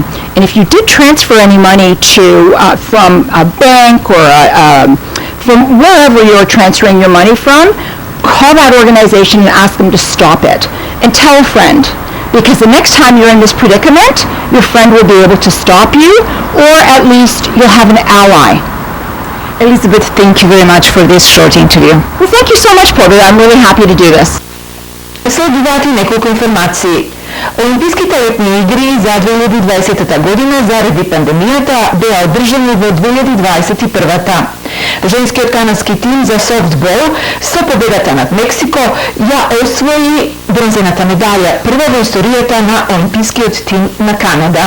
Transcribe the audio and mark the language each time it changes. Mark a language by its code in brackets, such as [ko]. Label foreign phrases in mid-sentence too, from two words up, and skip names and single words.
[en] And if you did transfer any money to from a bank or from wherever you're transferring your money from, call that organization and ask them to stop it. And tell a friend. Because the next time you're in this predicament, your friend will be able to stop you, or at least you'll have an ally. Elizabeth, thank you very much for this short interview. Well, thank you so much, Porter. I'm really happy to do this. [mk] Следуват и неколку информации. Олимписките летни игри за 2020 година заради пандемијата беа одржани во 2021. Женскиот канадски тим за софтбол со победата над Мексико ја освои бронзената медаља, прва во историјата на олимпискиот тим на Канада.